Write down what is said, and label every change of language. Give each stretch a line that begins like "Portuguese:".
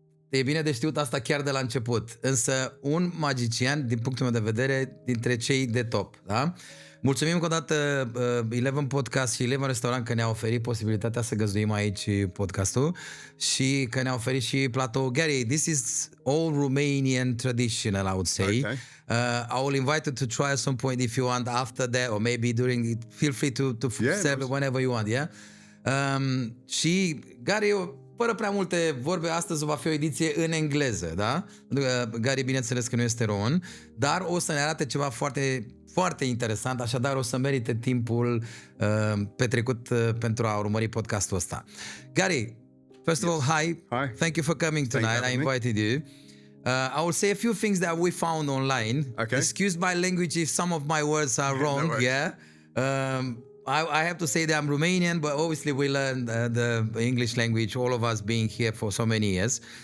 Romanian: E bine de știut asta chiar de la început, însă un magician, din punctul meu de vedere, dintre cei de top, da? Mulțumim încă o dată 11 Podcast și 11 Restaurant că ne-a oferit posibilitatea să găzduim aici podcastul și că ne-a oferit și platou.
English: Gary, this is all Romanian traditional, I would say. Okay. I will invite you to try at some point if you want after that or maybe during it. Feel free to serve it whenever you want, yeah?
Romanian: Și Gary, fără prea multe vorbe, astăzi va fi o ediție în engleză, da? Gary, bineînțeles că nu este român, dar o să ne arate ceva foarte, foarte interesant, așadar o să merite timpul petrecut pentru a urmări podcastul ăsta.
English: Gary, first of all, hi. Hi. Thank you for coming tonight. I invited you. I will say a few things that we found online. Okay. Excuse my language if some of my words are wrong, worries. yeah? I have to say that I'm Romanian, but obviously we learned the English language, all of us being here for so many years.